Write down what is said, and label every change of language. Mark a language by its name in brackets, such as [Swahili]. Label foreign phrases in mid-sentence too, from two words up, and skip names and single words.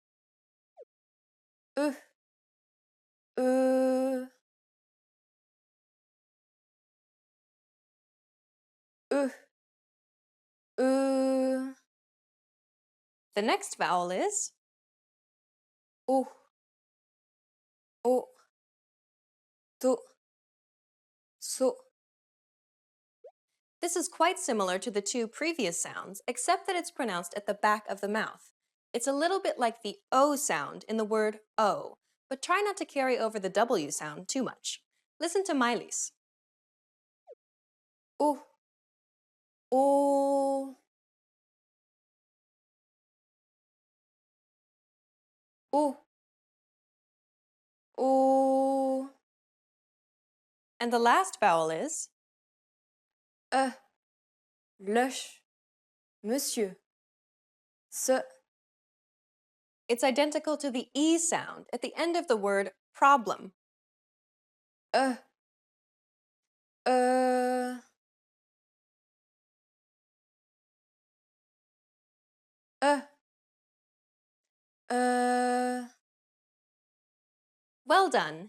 [English] The next vowel is o, to, so. This is quite similar to the 2 previous sounds, except that it's pronounced at the back of the mouth. It's a little bit like the O sound in the word O, but try not to carry over the W sound too much. Listen to Miley's. O, o. O, o. And the last vowel is [French] le, monsieur, ce. [English] It's identical to the E sound at the end of the word problem. Well done!